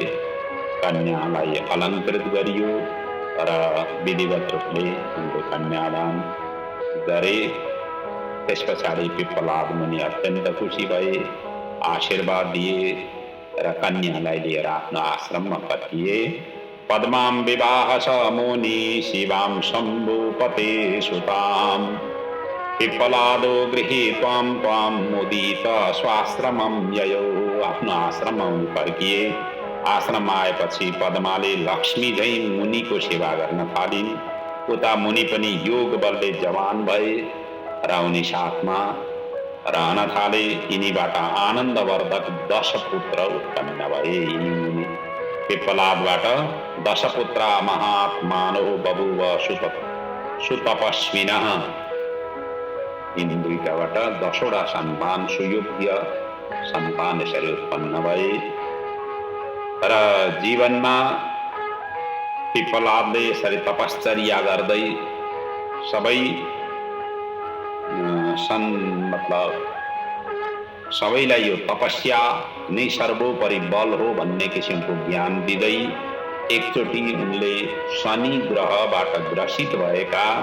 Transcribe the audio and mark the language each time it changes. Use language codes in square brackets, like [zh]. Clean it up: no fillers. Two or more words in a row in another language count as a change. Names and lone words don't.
[ne] कन्यालाई अलङ्कृत गरियो र विधिवत रूपले उनको कन्यादान गरे। त्यस पछाडि पिप्पलाद मुनि अत्यन्त खुसी भए। आशीर्वाद दिए र कन्यालाई लिएर आफ्नो आश्रममा फर्किए। [sa] पद्मां विवाह स मुनि शिवां शम्भुपते सुताम् पिप्पलादो गृहीत्वां त्वां मुदित स्वाश्रमं ययौ। [ne] आफ्नो आश्रममा उनी फर्किए। आश्रममा आएपछि पद्माले लक्ष्मी झैं मुनिको सेवा गर्न थालिन्। उता मुनि पनि योग बलले जवान भए र उनी साथमा रहन थाले। यिनीबाट आनन्दवर्धक 10 पुत्र उत्पन्न भए। यिनी मुनि पिप्पलादबाट 10 पुत्र [sa] महात्मानो बभूव सुतपस्विनः। [ne] यिनी दुईटाबाट 10वटा सन्तान सुयोग्य सन्तान यसरी उत्पन्न भए। र जीवनमा पिप्पलादले यसरी तपश्चर्या गर्दै सबै सबैलाई यो तपस्या नै सर्वोपरि बल हो भन्ने किसिमको ज्ञान दिँदै एकचोटि उनले शनि ग्रहबाट ग्रसित भएका